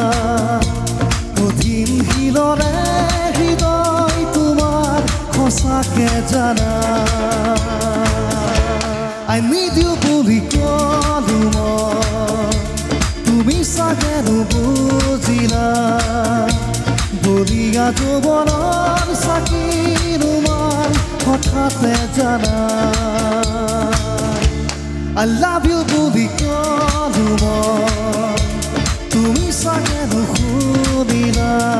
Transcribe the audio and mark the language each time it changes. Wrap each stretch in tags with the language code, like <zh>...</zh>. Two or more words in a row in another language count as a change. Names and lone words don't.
<as>কঠিন শিলৰে হৃদয় তোমাৰ সঁচাকে জানা</as> <en>I need you</en> <as>বুলি কলো তুমি চাগে নুবুজিলা বলিয়া যৌৱনৰ চাকি তোমাৰ হঠাতে জানা</as> <en>I love you</en> <as>বুলি কলো তুমি চাগে নুশুনিলা</as>